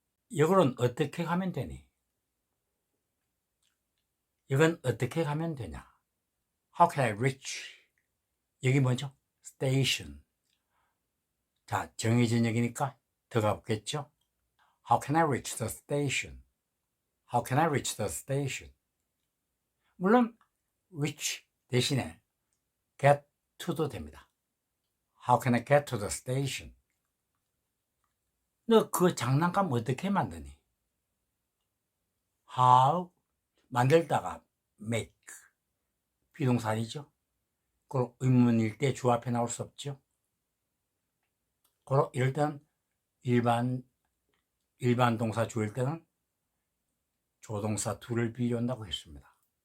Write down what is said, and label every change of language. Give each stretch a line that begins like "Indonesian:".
Korean: 이거는 어떻게 가면 되니? 이건 어떻게 가면 되냐?
English: How can I reach?
Korean: 여기 뭐죠? Station. 자, 정해진 역이니까 더가 없겠죠?
English: How can I reach the station? How can I reach the station?
Korean: 물론 reach 대신에 get to도 됩니다.
English: How can I get to the station?
Korean: 너 그 장난감 어떻게 만드니? How 만들다가 make 비동사이죠. 그럼 의문일 때 주 앞에 나올 수 없죠. 그럼 이럴 때는 일반 동사 주일 때는 조동사 do를 비교한다고 했습니다.